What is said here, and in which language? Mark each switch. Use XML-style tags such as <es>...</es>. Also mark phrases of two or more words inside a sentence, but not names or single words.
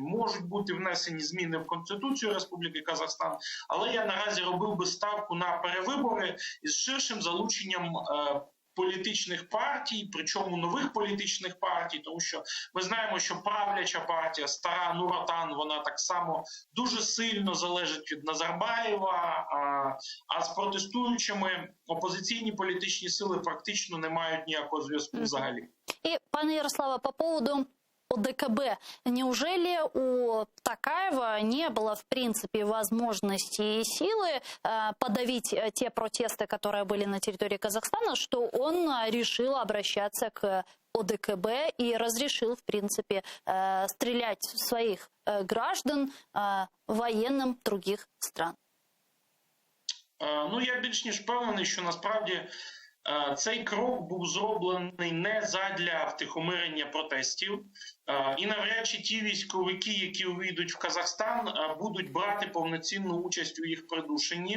<uk>Можуть бути внесені зміни в Конституцію Республіки Казахстан, але я наразі робив би ставку на перевибори із ширшим залученням політичних партій, причому нових політичних партій, тому що ми знаємо, що правляча партія, стара Нур-Отан, вона так само дуже сильно залежить від Назарбаєва, а з протестуючими опозиційні політичні сили практично не мають ніякого зв'язку взагалі.</uk> <ru>И,</ru> <uk>пане Ярославе,</uk> <ru>по поводу ОДКБ. Неужели у Токаева не было, в принципе, возможности и силы подавить те протесты, которые были на территории Казахстана, что он решил обращаться к ОДКБ и разрешил, в принципе, стрелять в своих граждан военным других стран?</ru> <uk>Ну, я більш ніж впевнений, що насправді цей крок був зроблений не задля втихомирення протестів, і навряд чи ті військовики, які увійдуть в Казахстан, будуть брати повноцінну участь у їх придушенні.</uk>